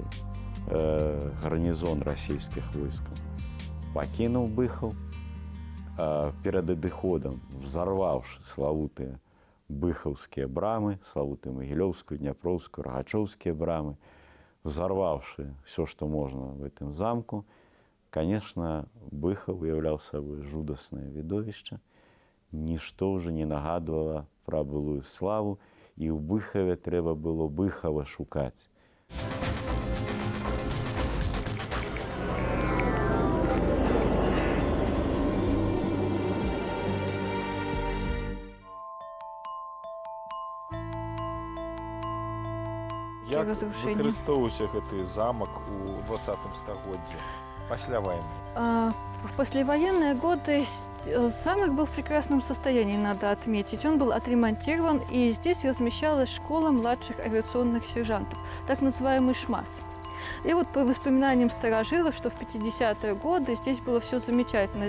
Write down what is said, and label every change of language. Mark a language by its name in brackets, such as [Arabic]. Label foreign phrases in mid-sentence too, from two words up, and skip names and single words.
[Belarusian] Гарнізон расійскіх войскаў пакінуў Быхаў, перад адыходам взарваўшы славутыя быхаўскія брамы, славутыя Магілёўскую, Дняпроўскую, Рагачоўскія брамы, [Russian] взорвавши все, что можно в этом замку, конечно, [Belarusian] Быхаў уяўляў сабой жудаснае відовішча. Нішто ўжо не нагадвала пра былую славу, і ў Быхаве трэба было Быхава шукаць. Як разрушення. выкарыстоўваўся гэты замак у 20 стагоддзі пасля вайны? [Russian] В послевоенные годы замок был в прекрасном состоянии, надо отметить. Он был отремонтирован, и здесь размещалась школа младших авиационных сержантов, так называемый ШМАС. И вот по воспоминаниям старожилов, что в 50-е годы здесь было все замечательно.